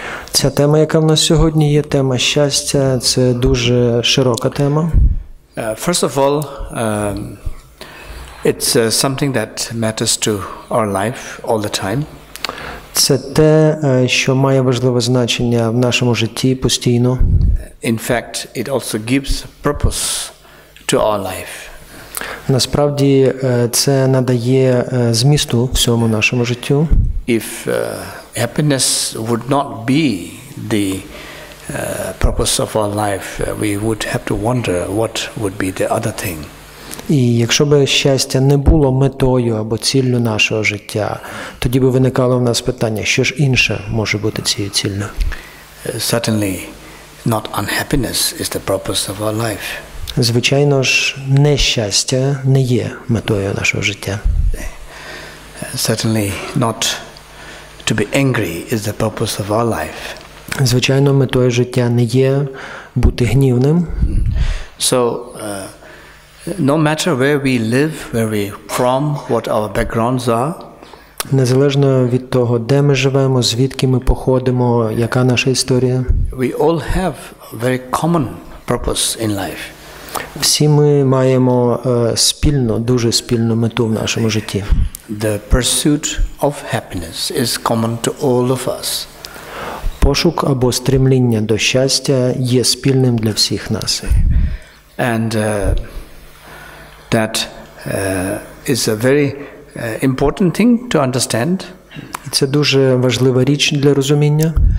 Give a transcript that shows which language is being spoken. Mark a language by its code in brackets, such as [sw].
[uk] Ця тема, яка в нас сьогодні є, тема щастя, це дуже широка тема. [en] First of all, it's something that matters to our life all the time. [uk] Це те, що має важливе значення в нашому житті постійно. [en] In fact, it also gives purpose to our life. [uk] Насправді, це надає змісту всьому нашому життю. [en] If happiness would not be the purpose of our life, we would have to wonder what would be the other thing. [uk] І якщо б щастя не було метою або ціллю нашого життя, тоді б виникало в нас питання, що ж інше може бути цією ціллю? [en] Certainly not unhappiness is the purpose of our life. [uk] Звичайно ж, нещастя не є метою нашого життя. [en] Certainly not to be angry is the purpose of our life. [uk] Звичайно, метою життя не є бути гнівним. [en] So, no matter where we live, where we're from, what our backgrounds are, [uk] незалежно від того, де ми живемо, звідки ми походимо, яка наша історія, [en] we all have a very common purpose in life. [uk] всі ми маємо спільну, дуже спільну мету в нашому житті. [en] The pursuit of happiness is common to all of us. [uk] Пошук або стремління до щастя є спільним для всіх нас. [en] And that is a very important thing to understand. [uk] І це дуже важлива річ для розуміння.